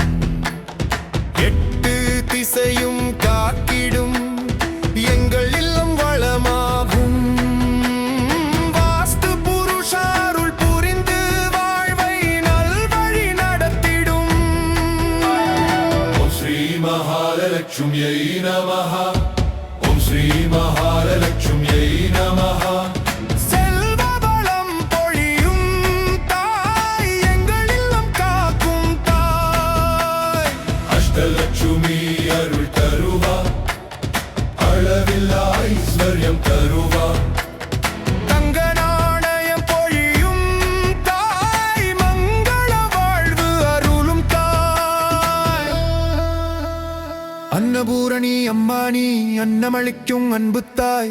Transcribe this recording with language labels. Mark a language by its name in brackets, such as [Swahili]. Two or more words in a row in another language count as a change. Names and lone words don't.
[Tamil] எட்டு திசையும் காக்கிடும் எங்கள் இல்லம் வளமாகும். வாஸ்து புருஷாருள் புரிந்து வாழ்வை நல்வழி நடத்திடும். [Sanskrit] ॐ श्री महालक्ष्म्यै नमः ॐ श्री महालक्ष्म्यै नमः [Tamil] செல்வ வளம் பொழியும் தாய் எங்கள் இல்லம் காக்கும் தாய் अष्टलक्ष्मी अरुள் தருவா அளவில்லா ஐஸ்வர்யம் தருவா தங்க நாணயம் பொழியும் தாய் மங்கள வாழ்வு அருளும் தாய் அன்னபூரணி அம்மானி அன்னமளிக்கும் அன்பு தாய்